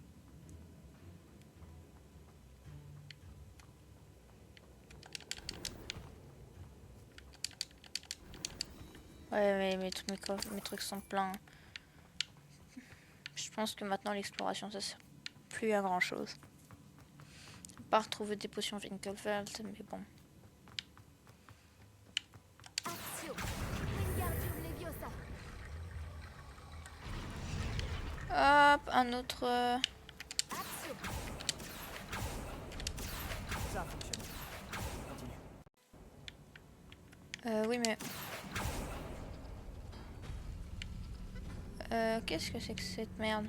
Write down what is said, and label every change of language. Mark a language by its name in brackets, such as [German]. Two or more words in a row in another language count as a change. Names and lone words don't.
[French] Ouais, mais mes trucs sont pleins. Je pense que maintenant l'exploration ça sert plus à grand chose. Pas retrouver des potions Winkelfeld, mais bon. Axio. Wingardium Leviosa. Hop, un autre. Axio. Ça fonctionne. Continue. Oui, mais. Qu'est-ce que c'est que cette merde?